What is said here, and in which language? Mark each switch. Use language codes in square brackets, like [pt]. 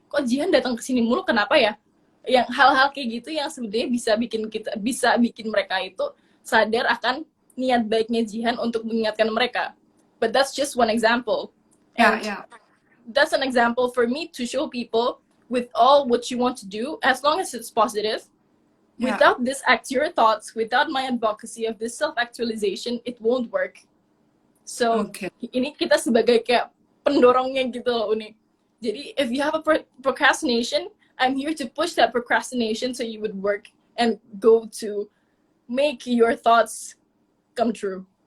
[id] Kok Jihan datang ke sini mulu, kenapa ya? Yang hal-hal kayak gitu yang sebenarnya bisa bikin mereka itu sadar akan niat baiknya Jihan untuk mengingatkan mereka. [en] But that's just one example. That's an example for me to show people with all what you want to do, as long as it's positive, without this your thoughts, without my advocacy of this self-actualization, it won't work. [id] So, ini kita sebagai kayak pendorongnya gitu loh, Uni. [en] Jadi, if you have a procrastination, I'm here to push that procrastination so you would work and go to make your thoughts come true.